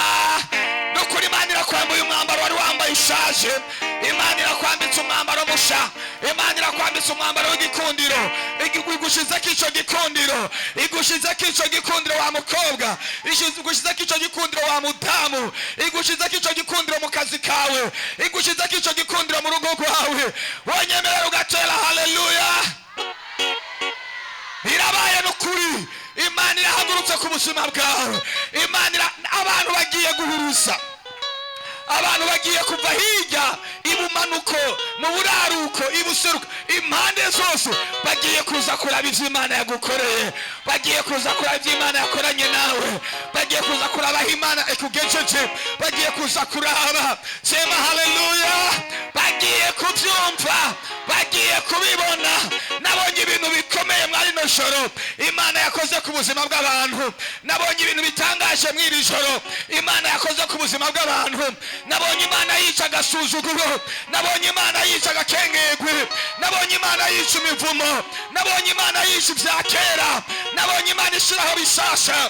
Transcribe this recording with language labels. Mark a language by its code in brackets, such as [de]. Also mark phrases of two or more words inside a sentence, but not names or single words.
[rn] Nukuri Imana irakwambuye umwambaro wari wambaye ushaje, Imana irakwambitse umwambaro musha, Imana irakwambitse umwambaro w'igikundiro, igushize k'ico gikundiro, igushize k'ico gikundiro wa mukobwa, igushize k'ico gikundiro wa mudamu, igushize k'ico gikundiro mu kazi kawe, igushize k'ico gikundiro mu rugo rwawe. Wonyemerera ugatera haleluya. Birabaye nukuri, Imana irahagurutse ku buzima bwawe. Imana abantu bagiye guhurusa, abantu bagiye kuva hirya, ibumanuko, mu buraruko, ibuseruko, impande zose bagiye kuza kuraba ivyo Imana yagukoreye, bagiye kuza kuraba ivyo Imana yakoranye nawe, bagiye kuza kuraba aho Imana ikugejeje, bagiye kuza kuraba. [sw] Sema haleluya. [rn] Bagiye kubyumva, bagiye kubibona. Nabonye ibintu bikomeye mwari no joro Imana yakoze ku buzima bw'abantu, nabonye ibintu bitangaje mwiri joro Imana yakoze ku buzima bw'abantu. Nabonye Imana yica agasuzuguro, nabonye Imana yica agakengegwe, nabonye Imana yica imivumo, nabonye Imana yica ibya kera, nabonye Imana ishiraho bishasha.